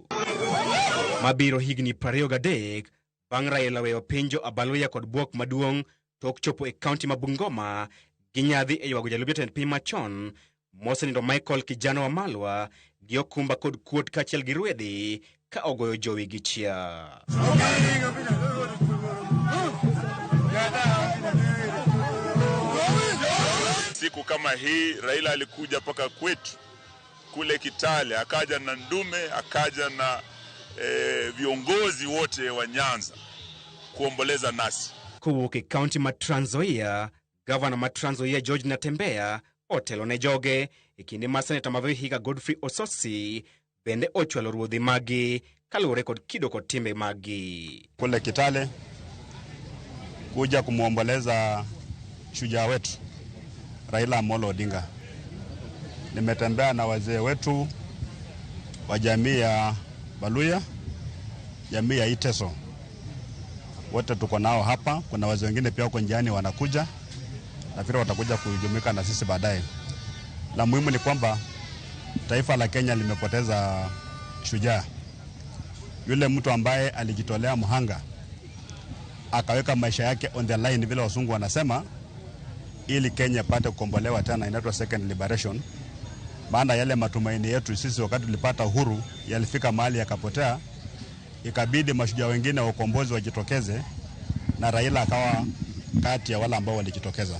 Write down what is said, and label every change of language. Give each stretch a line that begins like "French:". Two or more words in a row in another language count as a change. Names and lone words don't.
Luo (Kenya and Tanzania): Mabiro higni 23 bang' Raila weyo piny jo Abaluya kod buok maduong' tok chopo e kaunti ma Bungoma gi nyadhi e ywago jalup jatend piny machon mosenindo Michael Kijana Wamalwa gi okumba kod kuot kaachiel gi ruedhi ka ogoyo jowi gi chia.
Swahili: Siku kama hii Raila alikuja paka kwetu kule Kitale, akaja na Ndume, akaja na viongozi wote wa Nyanza kuomboleza nasi.
Luo (Kenya and Tanzania): Kuwuok County ma Trans Nzoia, Governor ma Trans Nzoia George Natembeya otelo ne joge e kinde ma Senator ma Vihiga Godfrey Ososi bende ochwalo ruodhi magi kaluwore kod kido kod timbe magi.
Swahili: Kule Kitale kuja kumuomboleza shujaa wetu Raila Amolo Odinga. Nimetembea na wazee wetu wa jamii ya Baluya, jamii ya Iteso. Wote tuko nao hapa. Kuna wazee wengine pia huko njiani wanakuja. Nafikiri watakuja kujumuika na sisi baadaye. La muhimu ni kwamba taifa la Kenya limepoteza shujaa. Yule mtu ambaye alijitolea mhanga, akaweka maisha yake
English: on the line
Swahili: vile wasungu wanasema, ili Kenya pate kukombolewa tena, inaitwa
English: second liberation.
Swahili: Maana yale matumaini yetu sisi wakati tulipata uhuru yalifika mahali yakapotea, ikabidi mashujaa wengine wa ukombozi wajitokeze na Raila akawa kati ya wale ambao walijitokeza.